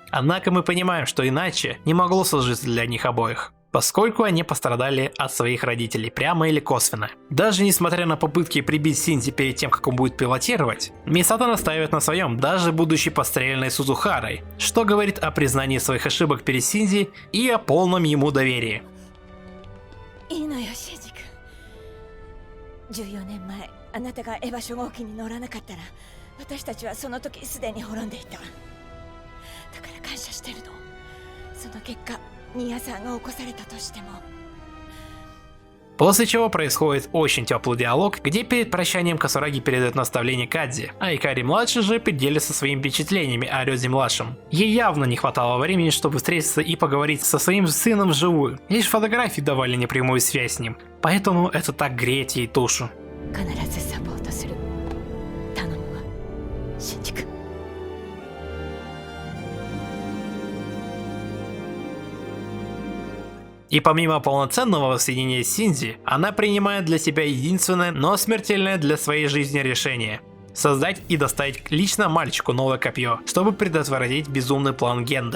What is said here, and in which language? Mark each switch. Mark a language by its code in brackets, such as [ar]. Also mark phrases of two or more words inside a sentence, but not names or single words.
[ru] Однако мы понимаем, что иначе не могло сложиться для них обоих, поскольку они пострадали от своих родителей прямо или косвенно. Даже несмотря на попытки прибить Синзи перед тем, как он будет пилотировать, Мисато настаивает на своем, даже будучи подстреленной Сузухарой, что говорит о признании своих ошибок перед Синзи и о полном ему доверии. [ja] いいのよ、シンジ君。14年前、あなたがエヴァ初号機に乗らなかったら、私たちはその時すでに滅んでいた。だから感謝してるの。その結果、ニアさんが起こされたとしても。 [ru] После чего происходит очень теплый диалог, где перед прощанием Касураги передает наставление Кадзи, а Икари-младший же поделится своими впечатлениями о Рёзе-младшем. Ей явно не хватало времени, чтобы встретиться и поговорить со своим сыном вживую, лишь фотографии давали непрямую связь с ним, поэтому это так греет ей душу. [ja] 必ずサポートする。頼むわ、シンジ君。 [ru] И помимо полноценного воссоединения с Синзи, она принимает для себя единственное, но смертельное для своей жизни решение – создать и доставить лично мальчику новое копье, чтобы предотвратить безумный план Генда.